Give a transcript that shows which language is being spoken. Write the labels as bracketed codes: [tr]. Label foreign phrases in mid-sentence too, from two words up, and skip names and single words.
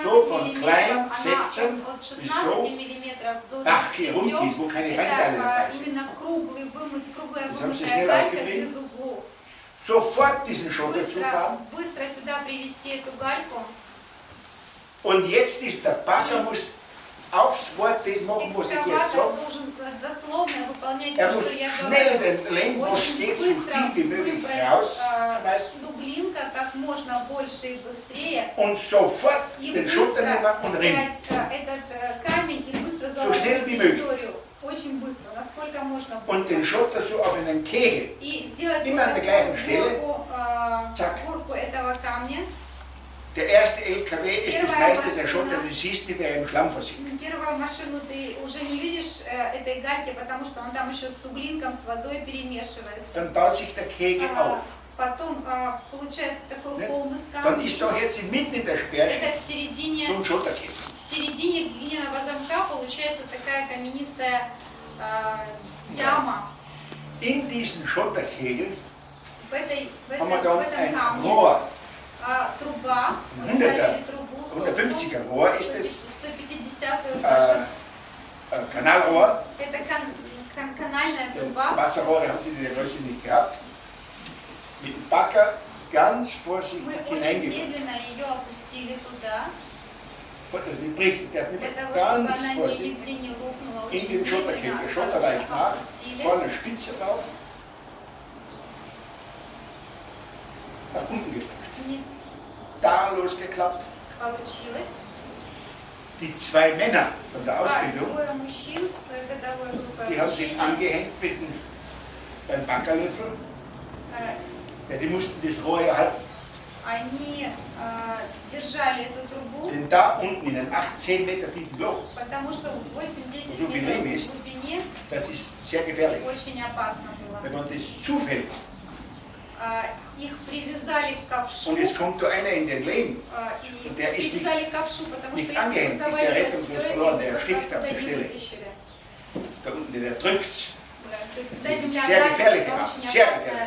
[de] so von [ru] миллиметров, [de] klein, [ru] она 16 от [de] bis 16 so, [ru] миллиметров до [de] Dachkies, 23. Rundkies, wo keine Feinteile dabei [ru] Это [de] sind. [ru] именно круглая [de] Das haben sie [ru] вымытая [de] schnell [ru] галька [de] aufgekriegt. [ru] без углов. [de] Sofort diesen Schotter zu fahren. [ru] Быстро сюда привезти эту гальку. [de] Und jetzt ist der Bagger muss aufs Wort das machen, was ich jetzt [ru] Экскаватор [de] sage. [ru] должен дословно выполнять [de] Er [ru] то, [de] muss [ru] что я [de] schnell [ru] говорю. [de] den Lehm, wo [ru] Очень [de] steht, so [ru] быстро [de] viel wie möglich [ru] выбрать [de] rausschmeißen [ru] суглинка как можно больше и быстрее. [de] und sofort [ru] И [de] den Schotter nehmen [ru] быстро [de] und ringen. [ru] взять этот камень и быстро [de] So [ru] заложить [de] schnell wie möglich. [ru] территорию. Очень быстро, насколько можно [de] Und den [ru] быстро. [de] Schotter so auf einen Kegel. [ru] И сделать [de] immer an der gleichen Stelle. [ru] горку, [de] Zack. [ru] горку этого камня. [de] Der erste LKW ist das [ru] Первая [de] meiste der Schotter, [ru] машина. [de] den siehst du, der im Schlamm versinkt. [ru] Первую машину ты уже не видишь этой гальки, потому что он там еще с суглинком, с водой перемешивается. [de] Dann baut sich der Kegel auf. [ru] Потом получается такой [de] Ne? [ru] холм из [de] Dann ist [ru] камня. [de] da jetzt mitten in der Sperrschicht [ru] Это в середине, [de] so ein Schotterkegel. [ru] глиняного замка получается такая каменистая яма. [de] In diesen Schotterkegel [ru] В [de] haben wir dann ein [ru] камне [de] Rohr, [ru] труба, мы [de] 100er, [ru] ставили трубу, [de] 150er Rohr ist es, [ru] 150-ю даже. [de] Kanalrohr. [ru] Это канальная труба. [de] Wasserrohre haben sie in der Größe nicht gehabt. Mit dem Bagger ganz vorsichtig [ru] Мы очень [de] hineingedrückt. [ru] медленно ее опустили туда, [de] Das nicht bricht, der darf nicht [ru] для того, чтобы [de] ganz [ru] она [de] vorsichtig [ru] нигде не лопнула. [de] in [ru] Очень [de] den [ru] медленно, [de] Schotterkegel. Der Schotter weicht nach, [ru] опустили. [de] vorne Spitze drauf, nach unten gedrückt. [ru] Вниз [de] Da losgeklappt. [ru] получилось. [de] Die zwei Männer von der Ausbildung, [ru] Двое мужчин с годовой группой [de] die haben sich [ru] обучения. [de] angehängt mit dem, beim Baggerlöffel. Э, Ja, die mussten das Rohr erhalten. [ru] Они держали эту трубу, [de] Denn da unten in einem 18 Meter tiefen Loch, [ru] потому что 8-10 [de] So viel [ru] метров [de] Lehm [ru] в [de] ist. [ru] глубине [de] das ist sehr gefährlich. [ru] очень опасно было. [de] Wenn man das zufällt [ru] Их привязали к ковшу. [de] und es kommt da einer in den Lehm, [ru] И [de] der ist [ru] привязали к ковшу, потому что [de] nicht [ru] если [de] angehängt, [ru] бы [de] ist der [ru] завалилось [de] rettungslos [ru] все это, [de] verloren, [ru] его [de] der [ru] просто [de] erstickt auf [ru] оттуда [de] der [ru] не [de] Stelle. [ru] вытащили. [de] da unten, der drückt. [ru] Да, то есть когда [de] Das ist [ru] земля [de] sehr [ru] давит, [de] gefährlich [ru] это [de] gemacht, [ru] очень [de] sehr [ru] опасная [de] gefährliche